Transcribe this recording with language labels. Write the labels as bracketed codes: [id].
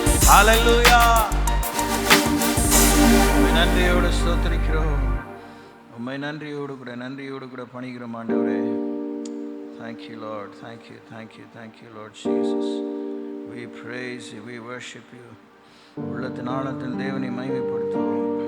[ta] ஹல்லேலூயா. நன்றியோடு ஸ்தோத்திரிக்கிறோம், உம்மை நன்றியோடு கூட பணிகிறோம் ஆண்டவரே. [en] Thank you Lord, thank you Lord Jesus. We praise you, we worship you. [ta] உள்ளத்தின் ஆழத்தில் தேவனை மகிமைப்படுத்துவோம்.